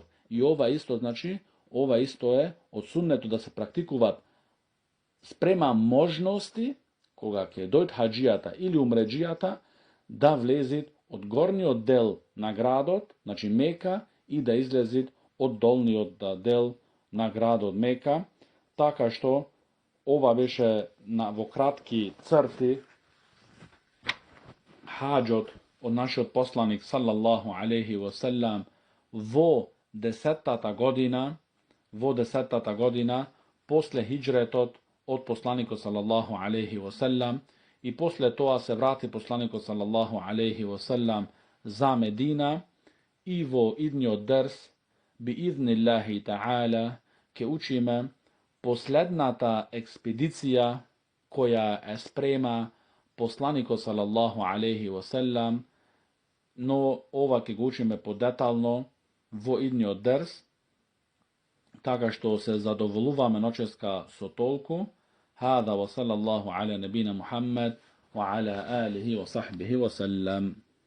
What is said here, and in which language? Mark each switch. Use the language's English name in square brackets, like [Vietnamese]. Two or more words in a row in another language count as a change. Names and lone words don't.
[Macedonian] И ова исто, значи, ова исто е од суннето да се практикуваат спрема можности, кога ќе дојде хаджијата или умреджијата, да влезит од горниот дел на градот, значи Мека, и да излезит од долниот дел на градот Мека, така што ова беше во кратки црти хаджот од нашиот посланик [Arabic] صلى الله عليه وسلم [Macedonian] во 10-тата година, после хиджретот од посланика [Arabic] صلى الله عليه وسلم [Macedonian] и после тога се врати посланику [Arabic] صلى الله عليه وسلم [Macedonian] за Медина и во идно дерс [Arabic] بإذن الله تعالى [Macedonian] ќе учиме последната експедиција која спрема посланику [Arabic] صلى الله عليه وسلم, [Macedonian] но ова ќе учиме подетално во идно дерс, така што се задоволуваме ноќеска со толку. [Arabic] هذا وصلى الله على نبينا محمد وعلى آله وصحبه وسلم.